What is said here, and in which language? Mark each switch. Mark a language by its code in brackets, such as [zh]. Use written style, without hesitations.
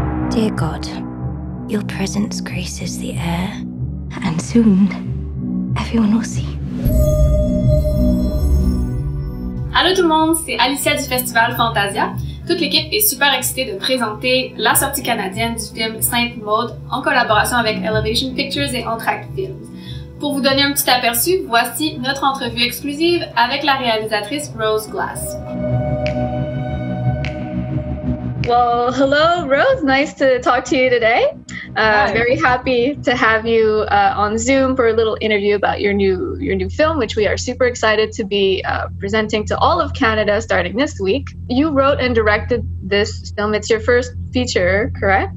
[en] Dear God, your presence graces the air, and soon everyone will see. [fr] Allô tout le monde, c'est Alyssia du festival Fantasia. Toute l'équipe est super excitée de présenter la sortie canadienne du film Sainte-Maud en collaboration avec Elevation Pictures et Entrevue Films. Pour vous donner un petit aperçu, voici notre entrevue exclusive avec la réalisatrice Rose Glass. [en] Well, hello, Rose. Nice to talk to you today. Very happy to have you on Zoom for a little interview about your new film, which we are super excited to be presenting to all of Canada starting this week. You wrote and directed this film. It's your first feature, correct?